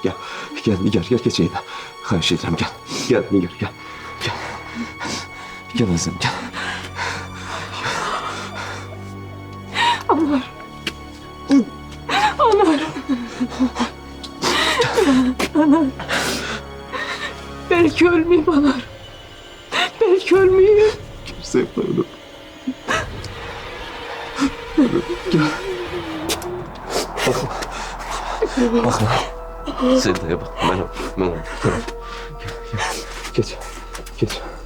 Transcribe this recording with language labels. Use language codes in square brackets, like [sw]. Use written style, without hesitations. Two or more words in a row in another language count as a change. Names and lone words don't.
[az] Gəl, gəl, Nigar, gəl gedəyim. Xahiş edirəm, gəl. Gəl, Nigar, gəl. Gəl. Gəl əzəm, gəl. Anar. Anar. Anar. [tr] Belki ölmeyeyim anar. Belki ölmeyeyim. Sevda ölüm. Gel. Bakma. Bakma. Sevda'ya bak. Ben tamam. Gel. Geç. Geç.